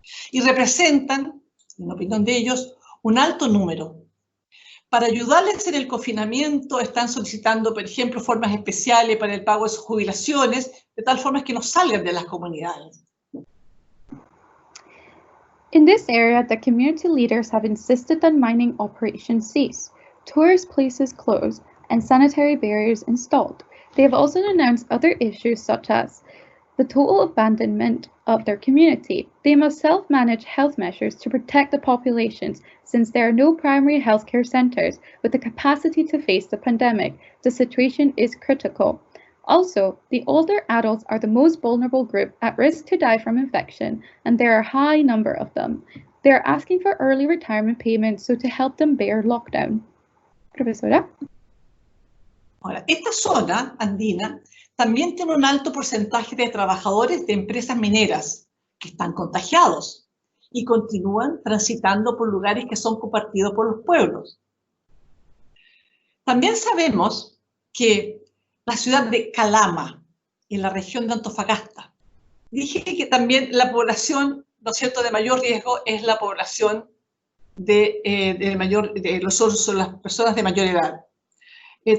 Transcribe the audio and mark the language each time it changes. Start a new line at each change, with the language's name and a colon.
Spanish: Y representan, en opinión de ellos, un alto número. Para ayudarles en el confinamiento están solicitando, por ejemplo, formas especiales para el pago de sus jubilaciones, de tal forma que no salgan de las comunidades.
English: In this area, the community leaders have insisted that mining operations cease, tourist places closed, and sanitary barriers installed. They have also announced other issues such as the total abandonment of their community. They must self-manage health measures to protect the populations since there are no primary healthcare centers with the capacity to face the pandemic. The situation is critical. Also, the older adults are the most vulnerable group at risk to die from infection, and there are a high number of them. They are asking for early retirement payments so to help them bear lockdown.
Spanish: Profesora. Ahora, esta zona andina también tiene un alto porcentaje de trabajadores de empresas mineras que están contagiados y continúan transitando por lugares que son compartidos por los pueblos. También sabemos que la ciudad de Calama, en la región de Antofagasta, dije que también la población, ¿no es cierto?, de mayor riesgo es la población son las personas de mayor edad.